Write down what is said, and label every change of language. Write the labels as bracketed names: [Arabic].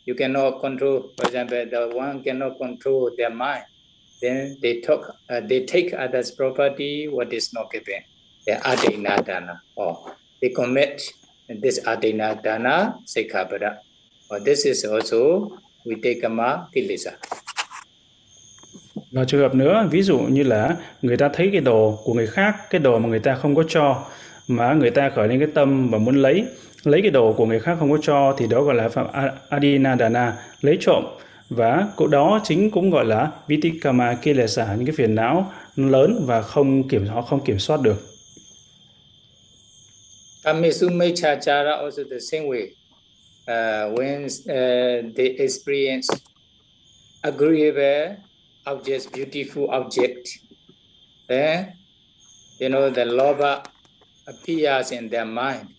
[English] You cannot control, for example, the one cannot control their mind. Then they take others' property, what is not given, the adina dana, or they commit this adina dana, sikkhapada. Or this is also vitekamma kilesa. [Vietnamese] Nói trường hợp nữa, ví dụ như là người ta thấy cái đồ của người khác, cái đồ mà người ta không có cho, mà người ta khởi lên cái tâm và muốn lấy cái đồ của người khác không có cho, thì đó gọi là phạm adinadana, lấy trộm. Và cũng đó chính cũng gọi là vitikama kilesa, những cái phiền não lớn và họ không kiểm soát được. [English] Tamisumechachara also the same way. When they experience agreeable objects, beautiful object, then you know the lover appears in their mind.